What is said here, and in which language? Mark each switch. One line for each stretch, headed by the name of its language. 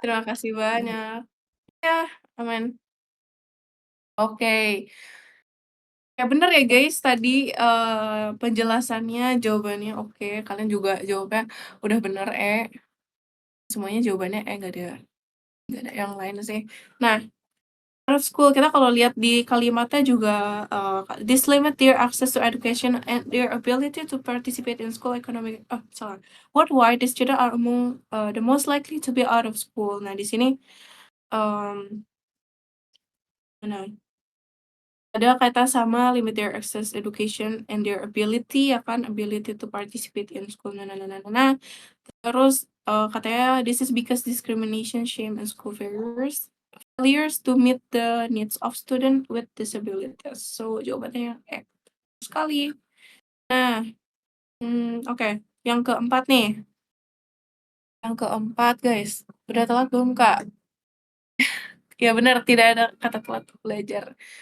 Indonesian: terima kasih banyak. Ya, aman. Oke. Ya bener ya guys, tadi penjelasannya, jawabannya oke. Kalian juga jawabnya udah bener, semuanya jawabannya nggak ada yang lain sih.
English: Nah, out of school
Indonesian: kita kalau lihat di kalimatnya juga
English: this limit their access to education and their ability to participate in school economic.
Indonesian: Oh, salah.
English: Worldwide, the student are among the most likely to be out of school.
Indonesian: Nah, di sini um, mana? Ada kata sama
English: limit their access education and their ability,
Indonesian: ya kan,
English: ability to participate in school. Nah.
Indonesian: Terus katanya
English: this is because discrimination, shame, and school failures to meet the needs of student with disabilities.
Indonesian: So jawabannya yang sekali. Nah, oke. Yang keempat nih. Yang keempat guys. Udah telat belum Kak? Ya benar, tidak ada kata telat belajar.